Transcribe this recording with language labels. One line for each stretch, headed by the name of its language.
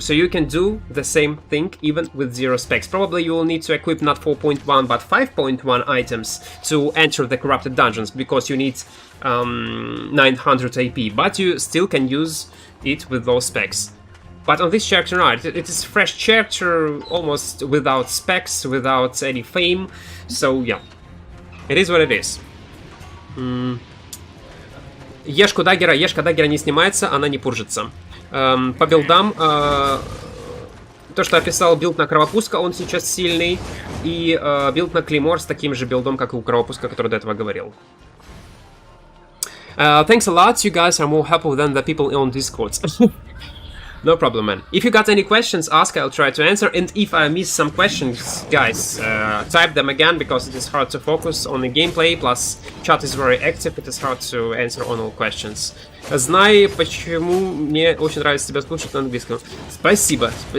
English: So you can do the same thing even with 0 specs. Probably you will need to equip not 4.1 but 5.1 items to enter the corrupted dungeons because you need 900 AP. But you still can use it with those specs. But on this character, no, it is fresh character, almost without specs, without any fame. So yeah, it is what it is.
Russian: Ешка даггера не снимается, она не пуржится. По билдам, то, что описал билд на кровопуска, он сейчас сильный. И билд на клеймор с таким же билдом, как и у кровопуска, который до этого говорил.
English: Thanks a lot, you guys are more helpful than the people on Discord. No problem, man. If you got any questions, ask, I'll try to answer. And if I miss some questions, guys, type them again, because it is hard to focus on the gameplay, plus chat is very active, it is hard to answer on all questions.
Russian: Знай, почему мне очень нравится тебя слушать на английском. Спасибо.